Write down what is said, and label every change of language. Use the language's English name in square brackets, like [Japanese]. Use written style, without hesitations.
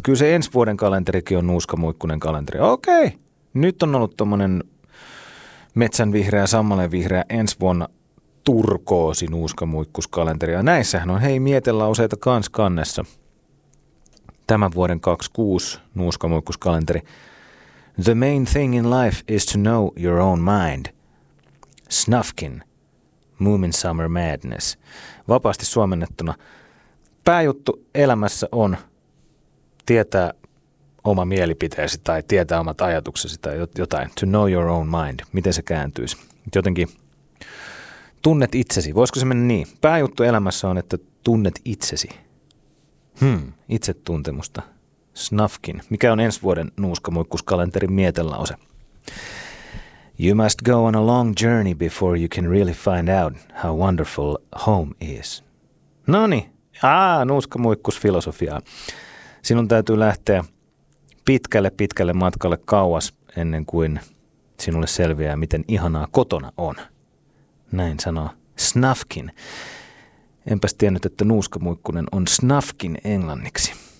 [Finnish] Kyllä se ensi vuoden kalenterikin on nuuskamuikkunen kalenteri. Okei, nyt on ollut tuommoinen metsänvihreä, sammalenvihreä ensi vuonna turkoosi nuuskamuikkuskalenteri. Ja näissähän on hei mietelauseita kans kannessa. Tämän vuoden 26 nuuskamuikkuskalenteri. [English] The main thing in life is to know your own mind. Snufkin. Moomin Summer Madness. [Finnish] Vapaasti suomennettuna. Pääjuttu elämässä on tietää oma mielipiteesi tai tietää omat ajatuksesi tai jotain. [English] To know your own mind. [Finnish] Miten se kääntyisi? Jotenkin tunnet itsesi. Voisiko se mennä niin? Pääjuttu elämässä on, että tunnet itsesi. Itsetuntemusta. Snufkin. Mikä on ensi vuoden nuuskamuikkuskalenterin mietelause? [English] You must go on a long journey before you can really find out how wonderful home is. [Finnish] Noni. Nuuskamuikkusfilosofiaa. Sinun täytyy lähteä pitkälle matkalle kauas ennen kuin sinulle selviää, miten ihanaa kotona on. Näin sanoo Snufkin. Enpäs tiennyt, että nuuskamuikkunen on Snufkin englanniksi.